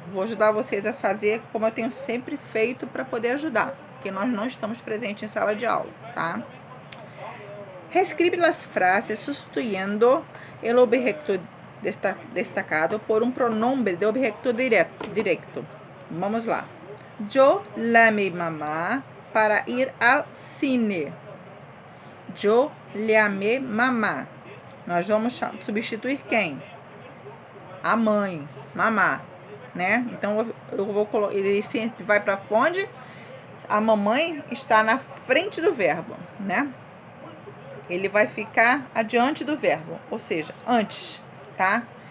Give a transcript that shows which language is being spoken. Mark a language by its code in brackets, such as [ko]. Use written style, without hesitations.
[pt] Vou ajudar vocês a fazer como eu tenho sempre feito para poder ajudar, porque nós não estamos presentes em sala de aula, tá? [es] Reescribe las frases sustituyendo el objeto destacado por un pronombre de objeto directo. [pt] Vamos lá. [es] Yo llamé mamá para ir al cine. Yo llamé mamá. [pt] Nós vamos substituir quem? A mãe, mamá, né? Então eu vou colocar, ele sempre vai para onde? A mamãe está na frente do verbo, né? Ele vai ficar adiante do verbo, ou seja, antes, tá?